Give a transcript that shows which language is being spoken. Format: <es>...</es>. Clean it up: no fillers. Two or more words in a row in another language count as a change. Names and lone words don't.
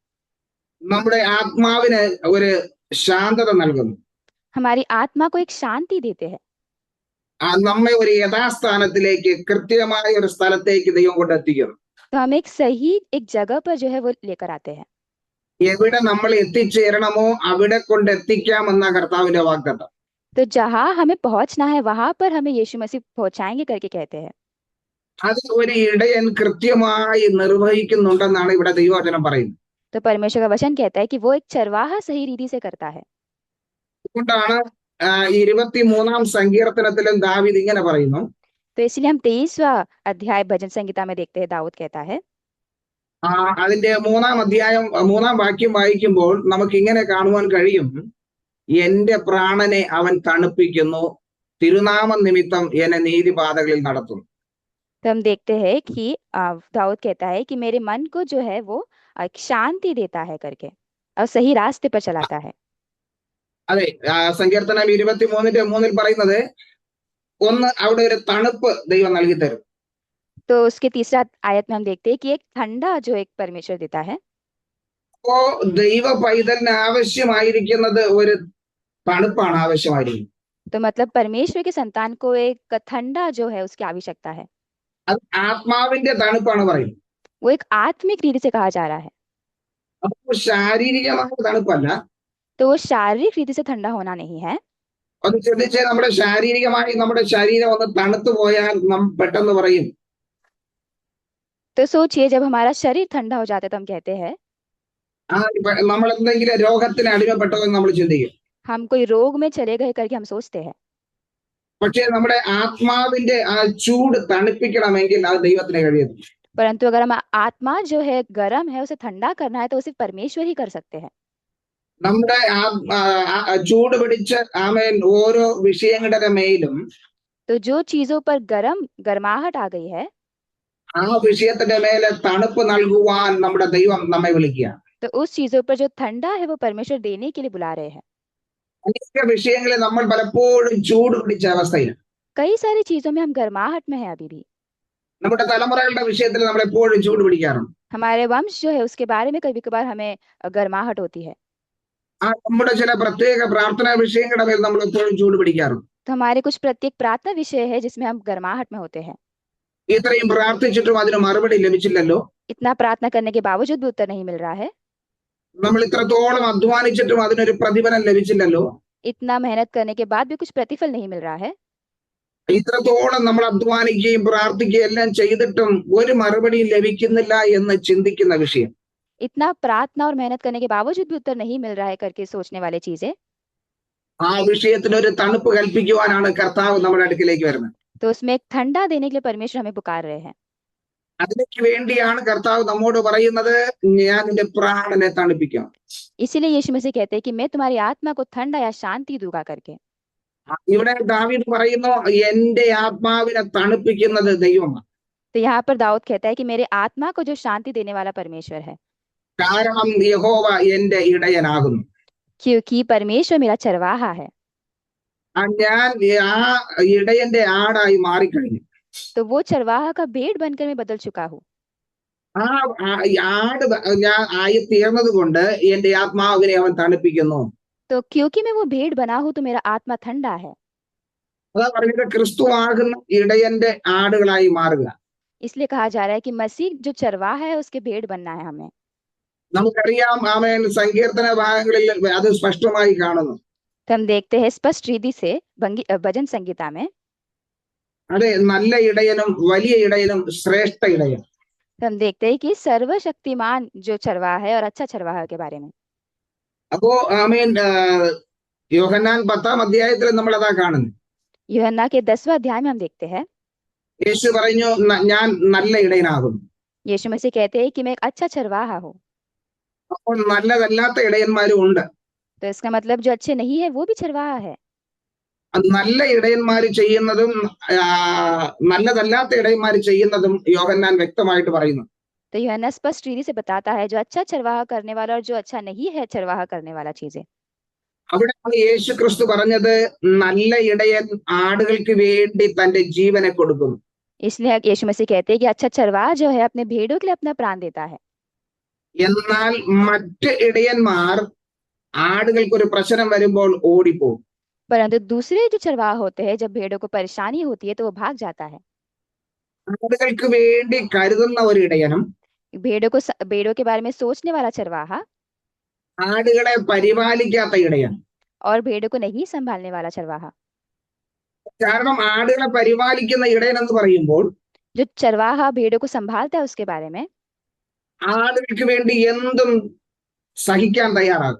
<ml>നമ്മുടെ ആത്മാവിന് ഒരു ശാന്തത നൽകുന്നു.</ml> <hi>हमारी आत्मा को एक शांति देते हैं,</hi> <ml>നമ്മെ ഒരു യഥാസ്ഥാനത്തിലേക്ക് കൃത്യമായ ഒരു സ്ഥലത്തേക്ക് ദൈവം കൊണ്ടെത്തിക്കുന്നു.</ml> <hi>तो हम एक सही एक जगह पर जो है वो लेकर आते हैं।</hi> <ml>എവിടെ നമ്മൾ എത്തിച്ചേരണമോ അവിടെ കൊണ്ടെത്തിക്കാമെന്ന കർത്താവിന്റെ വാഗ്ദത്തം.</ml> <hi>तो जहाँ हमें पहुंचना है वहां पर हमें यीशु मसीह पहुंचाएंगे करके कहते हैं।</hi> <ml>അത് ഒരു ഇടയൻ കൃത്യമായി നിർവഹിക്കുന്നുണ്ടെന്നാണ് ഇവിടെ ദൈവവചനം പറയുന്നത്.</ml> <hi>तो परमेश्वर का वचन कहता है कि वो एक चरवाहा सही रीति से करता है।</hi> <ml>അതുകൊണ്ടാണ് 23-ാം സങ്കീർത്തനത്തിലും ദാവീദ് ഇങ്ങനെ പറയുന്നു.</ml> <hi>तो इसलिए हम 23वां अध्याय भजन संहिता में देखते हैं, दाऊद कहता है,</hi> <ml>അതിന്റെ 3-ാം വാക്യം വായിക്കുമ്പോൾ നമുക്ക് ഇങ്ങനെ കാണുവാൻ കഴിയും, എന്റെ പ്രാണനെ അവൻ തണുപ്പിക്കുന്നു, തിരുനാമ നിമിത്തം എന്നെ നീതിപാതകളിൽ നടത്തുന്നു.</ml> <hi>तो हम देखते हैं कि दाऊद कहता है कि मेरे मन को जो है वो एक शांति देता है करके और सही रास्ते पर चलाता है।</hi> <ml>അതെ, സങ്കീർത്തനം 23-3 പറയുന്നത് ഒന്ന് അവിടെ ഒരു തണുപ്പ് ദൈവം നൽകി തരും.</ml> <hi>तो उसके तीसरा आयत में हम देखते हैं कि एक ठंडा जो एक परमेश्वर देता है।</hi> <ml>അപ്പോ ദൈവ പൈതലിന് ആവശ്യമായിരിക്കുന്നത് ഒരു തണുപ്പാണ് ആവശ്യമായിരിക്കുന്നത്.</ml> <hi>तो मतलब परमेश्वर के संतान को एक ठंडा जो है उसकी आवश्यकता है।</hi> <ml>അത് ആത്മാവിന്റെ തണുപ്പാണ് പറയുന്നത്.</ml> <hi>वो एक आत्मिक रीति से कहा जा रहा है,</hi> <ml>അപ്പൊ ശാരീരികമായ തണുപ്പല്ല.</ml> <hi>तो वो शारीरिक रीति से ठंडा होना नहीं है।</hi> <ml>ഒന്ന് ചിന്തിച്ച് നമ്മുടെ ശാരീരികമായി നമ്മുടെ ശരീരം ഒന്ന് തണുത്തു പോയാൽ നാം പെട്ടെന്ന് പറയും,</ml> <hi>तो सोचिए जब हमारा शरीर ठंडा हो जाता है तो हम कहते हैं</hi> <ml>നമ്മൾ എന്തെങ്കിലും രോഗത്തിന് അടിമപ്പെട്ടതെന്ന് നമ്മൾ ചിന്തിക്കും.</ml> <hi>हम कोई रोग में चले गए करके हम सोचते हैं।</hi> <ml>പക്ഷേ നമ്മുടെ ആത്മാവിന്റെ ആ ചൂട് തണുപ്പിക്കണമെങ്കിൽ അത് ദൈവത്തിന് കഴിയുന്നു.</ml> <hi>परंतु अगर हम आत्मा जो है गर्म है उसे ठंडा करना है तो उसे परमेश्वर ही कर सकते हैं।</hi> <ml>നമ്മുടെ ചൂട് പിടിച്ച ഓരോ വിഷയങ്ങളുടെ മേലും</ml> <hi>तो जो चीजों पर गर्माहट आ गई है,</hi> <ml>ആ വിഷയത്തിന്റെ മേലെ തണുപ്പ് നൽകുവാൻ നമ്മുടെ ദൈവം നമ്മെ വിളിക്കുക.</ml> <hi>तो उस चीजों पर जो ठंडा है वो परमेश्वर देने के लिए बुला रहे हैं।</hi> <ml>അനേക വിഷയങ്ങളിൽ നമ്മൾ പലപ്പോഴും ചൂട് പിടിച്ച അവസ്ഥയിൽ,</ml> <hi>कई सारी चीजों में हम गर्माहट में है अभी भी।</hi> <ml>നമ്മുടെ തലമുറകളുടെ വിഷയത്തിൽ നമ്മൾ എപ്പോഴും ചൂട് പിടിക്കാറുണ്ട്.</ml> <hi>हमारे वंश जो है उसके बारे में कभी कभार हमें गर्माहट होती है।</hi> <ml>നമ്മുടെ ചില പ്രത്യേക പ്രാർത്ഥനാ വിഷയങ്ങളുടെ മേൽ നമ്മൾ എപ്പോഴും ചൂട് പിടിക്കാറുണ്ട്.</ml> <hi>तो हमारे कुछ प्रत्येक प्रार्थना विषय है जिसमें हम गर्माहट में होते हैं।</hi> <ml>ഇത്രയും പ്രാർത്ഥിച്ചിട്ടും അതിന് മറുപടി ലഭിച്ചില്ലല്ലോ,</ml> <hi>इतना प्रार्थना करने के बावजूद भी उत्तर नहीं मिल रहा है,</hi> <ml>നമ്മൾ ഇത്രത്തോളം അധ്വാനിച്ചിട്ടും അതിനൊരു പ്രതിഫലം ലഭിച്ചില്ലല്ലോ.</ml> <hi>इतना मेहनत करने के बाद भी कुछ प्रतिफल नहीं मिल रहा है।</hi> <ml>ഇത്രത്തോളം നമ്മൾ അധ്വാനിക്കുകയും പ്രാർത്ഥിക്കുകയും എല്ലാം ചെയ്തിട്ടും ഒരു മറുപടിയും ലഭിക്കുന്നില്ല എന്ന് ചിന്തിക്കുന്ന വിഷയം.</ml> <hi>इतना प्रार्थना और मेहनत करने के बावजूद भी उत्तर नहीं मिल रहा है करके सोचने वाली चीजें,</hi> <ml>ആ വിഷയത്തിന് ഒരു തണുപ്പ് കൽപ്പിക്കുവാനാണ് കർത്താവ് നമ്മുടെ അടുക്കിലേക്ക് വരുന്നത്.</ml> <hi>तो उसमें एक ठंडा देने के लिए परमेश्वर हमें पुकार रहे हैं।</hi> <ml>അതിലേക്ക് വേണ്ടിയാണ് കർത്താവ് നമ്മോട് പറയുന്നത്, ഞാൻ നിന്റെ പ്രാണനെ തണുപ്പിക്കാം.</ml> <hi>इसीलिए यीशु मसीह कहते हैं कि मैं तुम्हारी आत्मा को ठंडा या शांति दूंगा करके।</hi> <ml>ഇവിടെ ദാവീദ് പറയുന്നു, എന്റെ ആത്മാവിനെ തണുപ്പിക്കുന്നത് ദൈവമാണ്.</ml> <hi>तो यहाँ पर दाऊद कहता है कि मेरे आत्मा को जो शांति देने वाला परमेश्वर है,</hi> <ml>കാരണം യഹോവ എന്റെ ഇടയനാകുന്നു.</ml> <hi>क्योंकि परमेश्वर मेरा चरवाहा है।</hi> <ml>ഞാൻ ആ ഇടയന്റെ ആടായി മാറിക്കഴിഞ്ഞു.</ml> <hi>तो वो चरवाहा का भेड़ बनकर मैं बदल चुका हूँ।</hi> <ml>ആ ആട് ഞാൻ ആയി തീർന്നത് കൊണ്ട് എന്റെ ആത്മാവിനെ അവൻ തണുപ്പിക്കുന്നു.</ml> <hi>तो क्योंकि मैं वो भेड़ बना हूँ तो मेरा आत्मा ठंडा है।</hi> <ml>അതാ പറഞ്ഞത്, ക്രിസ്തു ആകുന്ന ഇടയന്റെ ആടുകളായി മാറുക.</ml> <hi>इसलिए कहा जा रहा है कि मसीह जो चरवाहा है उसके भेड़ बनना है हमें।</hi> <ml>നമുക്കറിയാം, ആമേൻ, സങ്കീർത്തന ഭാഗങ്ങളിൽ അത് സ്പഷ്ടമായി കാണുന്നു.</ml> <hi>तो हम देखते हैं स्पष्ट रीति से भजन संगीता में,</hi> <ml>അതെ, നല്ല ഇടയനും വലിയ ഇടയനും ശ്രേഷ്ഠ ഇടയൻ.</ml> <hi>तो हम देखते हैं कि सर्वशक्तिमान जो चरवाहा है और अच्छा चरवाहा के बारे में।</hi> <ml>അപ്പോ ആമേൻ, യോഹന്നാൻ 10-ാം അധ്യായത്തിൽ നമ്മൾ അതാ കാണുന്നു.</ml> <hi>यूहन्ना के 10वें अध्याय में हम देखते हैं</hi> <ml>യേശു പറഞ്ഞു, ഞാൻ നല്ല ഇടയനാകുന്നു.</ml> <hi>यीशु मसीह कहते हैं कि मैं एक अच्छा चरवाहा हूँ।</hi> <ml>അപ്പോൾ നല്ലതല്ലാത്ത ഇടയന്മാരും ഉണ്ട്.</ml> <hi>तो इसका मतलब जो अच्छे नहीं है वो भी चरवाहा है।</hi> <ml>നല്ല ഇടയന്മാര് ചെയ്യുന്നതും നല്ലതല്ലാത്ത ഇടയന്മാര് ചെയ്യുന്നതും യോഹന്നാൻ വ്യക്തമായിട്ട് പറയുന്നു.</ml> <hi>तो यूहन्ना स्पष्ट रीति से बताता है जो अच्छा चरवाहा करने वाला और जो अच्छा नहीं है चरवाहा करने वाला चीजें।</hi> <ml>അവിടെയാണ് യേശു ക്രിസ്തു പറഞ്ഞത്, നല്ല ഇടയൻ ആടുകൾക്ക് വേണ്ടി തന്റെ ജീവനെ കൊടുക്കുന്നു.</ml> <hi>इसलिए यीशु मसीह कहते हैं कि अच्छा चरवाहा जो है अपने भेड़ों के लिए अपना प्राण देता है।</hi> <ml>എന്നാൽ മറ്റ് ഇടയന്മാർ ആടുകൾക്കൊരു പ്രശ്നം വരുമ്പോൾ ഓടിപ്പോകും.</ml> <hi>परंतु दूसरे जो चरवाहा होते हैं जब भेड़ों को परेशानी होती है तो वो भाग जाता है।</hi> <ml>ആടുകൾക്ക് വേണ്ടി കരുതുന്ന ഒരു ഇടയനും</ml> <hi>भेड़ों के बारे में सोचने वाला चरवाहा</hi> <ml>ആടുകളെ പരിപാലിക്കാത്ത ഇടയൻ.</ml> <hi>और भेड़ों को नहीं संभालने वाला चरवाहा।</hi> <ml>കാരണം ആടുകളെ പരിപാലിക്കുന്ന ഇടയൻ എന്ന് പറയുമ്പോൾ</ml> <hi>जो चरवाहा भेड़ों को संभालता है उसके बारे में</hi> <ml>ആടുകൾക്ക് വേണ്ടി എന്തും സഹിക്കാൻ തയ്യാറാകും.</ml>